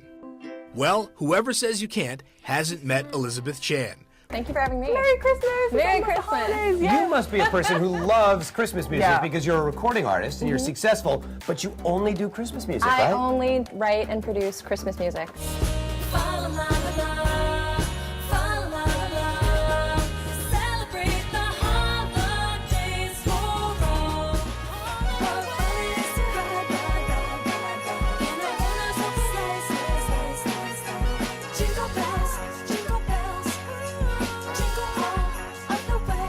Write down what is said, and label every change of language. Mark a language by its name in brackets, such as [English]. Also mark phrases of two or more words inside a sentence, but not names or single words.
[English] Well, whoever says you can't hasn't met Elizabeth Chan. Thank you for having me. Merry Christmas! Merry Christmas. You must be a person who loves Christmas music because you're a recording artist and you're successful, but you only do Christmas music, I right? only write and produce Christmas music. Fa la la la, fa la la la. Celebrate the holidays for all. Always ride, ride, ride, ride, ride. In the windows of the sleigh, sleigh, sleigh, sleigh, sleigh. Jingle bells, jingle bells, jingle all of the way.